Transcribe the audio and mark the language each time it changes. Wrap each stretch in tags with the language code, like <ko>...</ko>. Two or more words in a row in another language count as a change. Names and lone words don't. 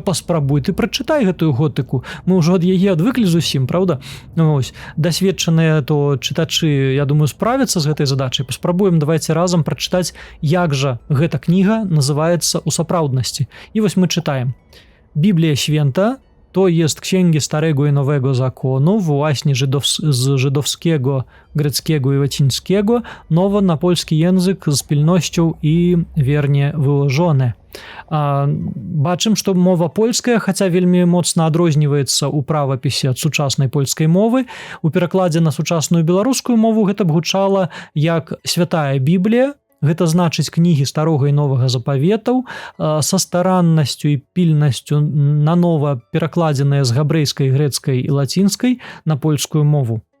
<be>Паспрабуй, ты прачытай гэтую готыку. Мы ўжо ад яе адвыклі зусім, правда? Ось, дасведчаныя то чытачы, я думаю, справяцца з гэтай задачай. Паспрабуем, давайте разам прачытаць, як жа гэта кніга называецца ў сапраўднасці. І вось мы чытаем.</be> <pl>Біблія święta to jest księgi Starego i Nowego Zakonu, właśnie z żydowskiego, greckiego i łacińskiego, nowo na polski język z pilnością i wiernie wyłożone.</pl> <be>Бачым, што мова польская, хаця вельмі моцна адрозніваецца ў правапісе ад сучаснай польскай мовы. У перакладзе на сучасную беларускую мову гэта б гучала як святая Біблія. Гэта значыць кнігі старога і новага запаветаў са стараннасцю і пільнасцю нанова перакладзеныя з габрэйскай, грэцкай і лацінскай на польскую мову.</be>